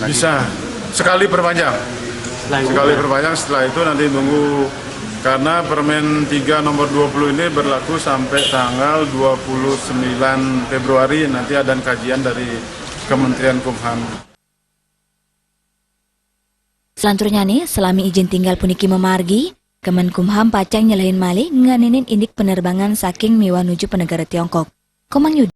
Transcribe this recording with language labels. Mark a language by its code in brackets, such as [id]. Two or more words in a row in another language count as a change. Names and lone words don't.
[id] Bisa, sekali perpanjang. Sekali perpanjang, setelah itu nanti tunggu. Karena Permen 3 nomor 20 ini berlaku sampai tanggal 29 Februari, nanti ada kajian dari Kementerian Kumham. Selanjutnya nih, [ban] selami [id] izin tinggal [ban] puniki memargi, Kemenkumham pacang nyalahin malih nganinin indik penerbangan saking Miwa nuju penegara Tiongkok. Komang Yudi.